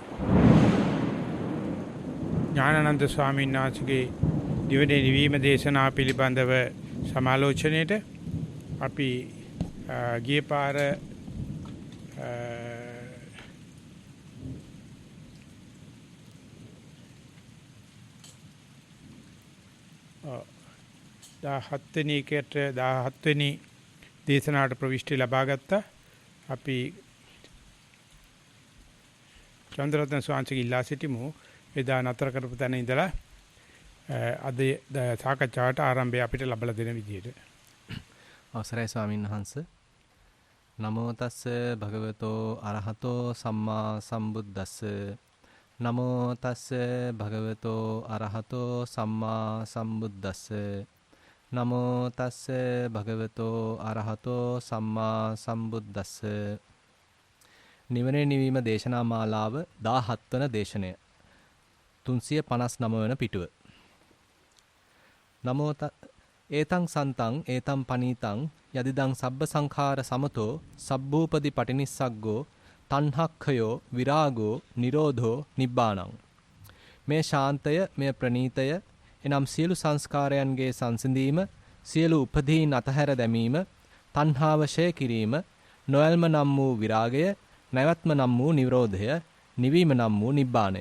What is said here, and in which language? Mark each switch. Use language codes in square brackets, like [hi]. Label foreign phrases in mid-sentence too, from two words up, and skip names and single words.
[si] ඥානানন্দ ස්වාමීන් වහන්සේගේ දිවයින නිවීම දේශනා පිළිබඳව සමාලෝචනයේට අපි ගියේ පාර හත්වෙනි එකට 17 වෙනි දේශනාවට ප්‍රවිෂ්ටි ලබා ගත්තා. අපි චන්ද්‍රරත්න ස්වාමීන්ගේ ඉල්ලා සිටිමු. එදා නතර කරපු තැන ඉඳලා අද සාකච්ඡාවට ආරම්භය අපිට ලැබලා දෙන විදිහට. අවසරයි ස්වාමීන් වහන්සේ. [pi] නමෝ තස්ස භගවතෝ අරහතෝ සම්මා සම්බුද්දස්ස. නමෝ තස්ස භගවතෝ අරහතෝ සම්මා සම්බුද්දස්ස. නමෝ තස්ස භගවතෝ අරහතෝ සම්මා සම්බුද්දස්ස. [si] නිවනේ නිවීම දේශනා මාලාව 17 වන දේශනය 359 වන පිටුව. [pi] නමෝ ඒතං සන්තං ඒතං පනීතං යදිදං සබ්බ සංඛාර සමතෝ සබ්බූපදි පටිනිස්සග්ගෝ තණ්හක්ඛයෝ විරාගෝ නිරෝධෝ නිබ්බාණං. [si] මේ ශාන්තය මේ ප්‍රණීතය එනම් සියලු සංස්කාරයන්ගේ සංසිඳීම, සියලු උපදීන් අතහැර දැමීම, තණ්හාව ඡය කිරීම, නොයල්ම නම් වූ විරාගය, නැවැත්ම නම් වූ නිරෝධය, නිවීම නම් වූ නිබ්බාණය.